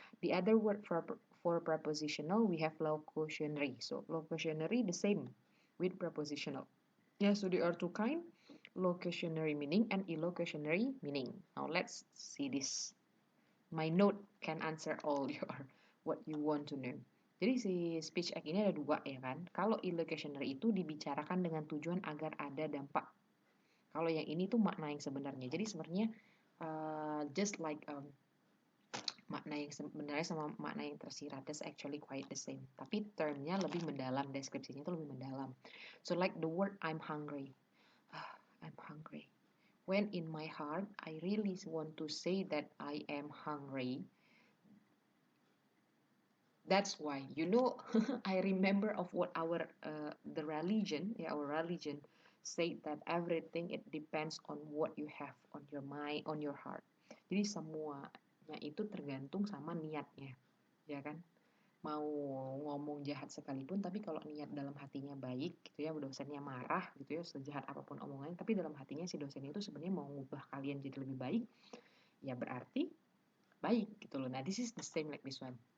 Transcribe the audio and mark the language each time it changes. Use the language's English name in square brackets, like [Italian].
[English] The other word for prepositional, we have locutionary. So locutionary the same with prepositional. So there are two kinds, locutionary meaning and illocutionary meaning. Now let's see this. My note can answer all what you want to know. [Indonesian] Jadi si speech act ini ada dua ya kan. Kalau illocutionary itu dibicarakan dengan tujuan agar ada dampak. Kalau yang ini tuh makna yang sebenarnya. Jadi sebenarnya [English] just like [Indonesian] makna yang sebenarnya sama makna yang tersirat, [English] that's actually quite the same. [Indonesian] Tapi termnya lebih mendalam, deskripsinya itu lebih mendalam. [English] So like the word I'm hungry. I'm hungry. When in my heart, I really want to say that I am hungry. That's why, I remember of what our religion said that everything it depends on what you have on your mind, on your heart. [Indonesian] Jadi semuanya itu tergantung sama niatnya, ya kan? Mau ngomong jahat sekalipun, tapi kalau niat dalam hatinya baik, gitu ya, dosennya marah, gitu ya, sejahat apapun omongannya, tapi dalam hatinya si dosen itu sebenarnya mau ngubah kalian jadi lebih baik, ya berarti baik, gitu loh. Nah, [English] this is the same like this one.